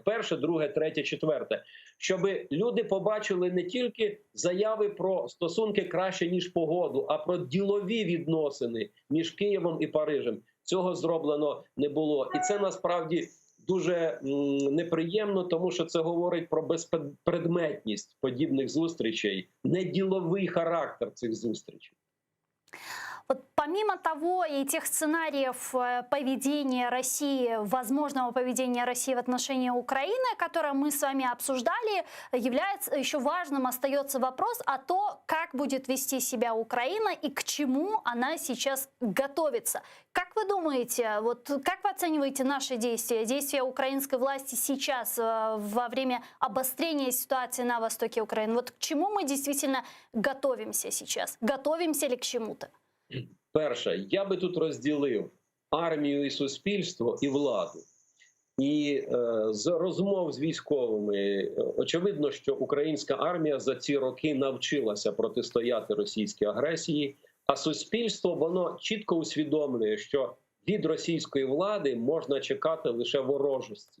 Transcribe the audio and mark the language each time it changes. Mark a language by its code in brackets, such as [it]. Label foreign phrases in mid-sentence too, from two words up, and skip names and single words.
[uk] Перше, друге, третє, четверте. Щоб люди побачили не тільки заяви про стосунки краще, ніж погоду, а про ділові відносини між Києвом і Парижем. Цього зроблено не було. І це насправді дуже неприємно, тому що це говорить про безпредметність подібних зустрічей, не діловий характер цих зустрічей. [ru] Вот помимо того и тех сценариев поведения России, возможного поведения России в отношении Украины, которые мы с вами обсуждали, является еще важным, остается вопрос о том, как будет вести себя Украина и к чему она сейчас готовится. Как вы думаете, вот как вы оцениваете наши действия украинской власти сейчас во время обострения ситуации на востоке Украины? Вот к чему мы действительно готовимся сейчас? Готовимся ли к чему-то? [uk] Перше, я би тут розділив армію і суспільство, і владу. І з розмов з військовими очевидно, що українська армія за ці роки навчилася протистояти російській агресії, а суспільство, воно чітко усвідомлює, що від російської влади можна чекати лише ворожості.